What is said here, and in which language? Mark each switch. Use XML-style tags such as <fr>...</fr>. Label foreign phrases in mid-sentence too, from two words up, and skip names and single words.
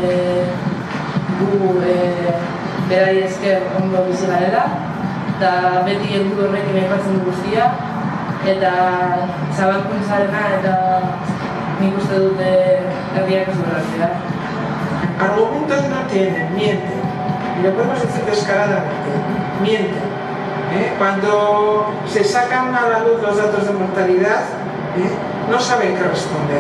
<eu>gu berari esker ondo bizi garela, eta beti helburu horrekin aipatzen du guztia, eta zabalkuntzarena eta nik uste dut herriak ez duela zera.</eu> <es>Argumentos no tienen, mienten. Y lo podemos decir descaradamente, mienten. Cuando se sacan a la luz los datos de mortalidad, no saben qué responder.</es>